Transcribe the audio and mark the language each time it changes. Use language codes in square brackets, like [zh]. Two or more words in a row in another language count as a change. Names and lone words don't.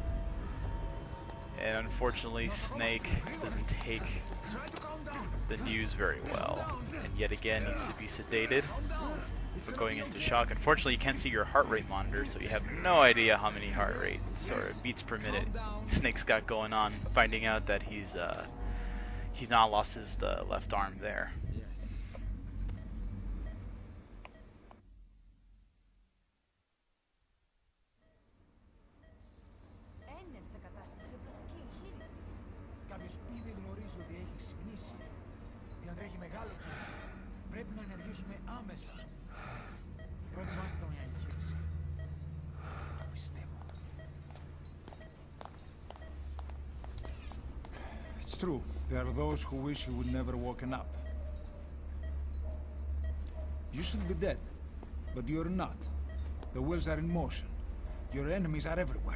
[en] And unfortunately, Snake doesn't take the news very well, and yet again needs to be sedated for going into shock. Unfortunately, you can't see your heart rate monitor, so you have no idea how many heart rates or beats per minute Snake's got going on. Finding out that he's not lost his left arm there. [el] Ένιωθε σε κατάσταση πλαστική εγχείρηση. Κάποιος ήδη γνωρίζει ότι έχει ξυπνήσει. Διατρέχει μεγάλο κίνδυνο. Πρέπει να ενεργήσουμε άμεσα. Προετοιμάστε τον για εγχείρηση. Το πιστεύω. [en] It's true. There are those who wish you would never woken up. You should be dead, but you're not. The wheels are in motion. Your enemies are everywhere.